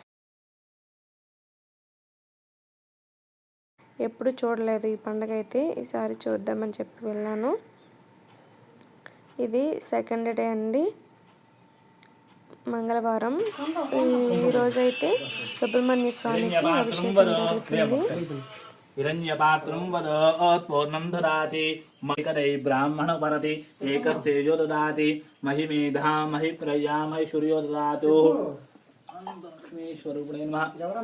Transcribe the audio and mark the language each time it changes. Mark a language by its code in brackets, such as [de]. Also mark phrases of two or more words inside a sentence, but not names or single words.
[te] ఎప్పుడు చూడలేదు ఈ పండగ, అయితే ఈసారి చూద్దామని చెప్పి వెళ్ళాను. ఇది [en] second day [te] అండి, మంగళవారం. ఈరోజైతే సుబ్రహ్మణ్య స్వామికి అభిషేకం జరుగుతుంది. [sa] हिरण्यपात्रं वदत् पूर्णं ददाति मयिकदै ब्राह्मण परति एकस्तेजो ददाति महि मेधा महि प्रजा महि सूर्यो ददातु. लक्ष्मीश्वरूपिणे नमः.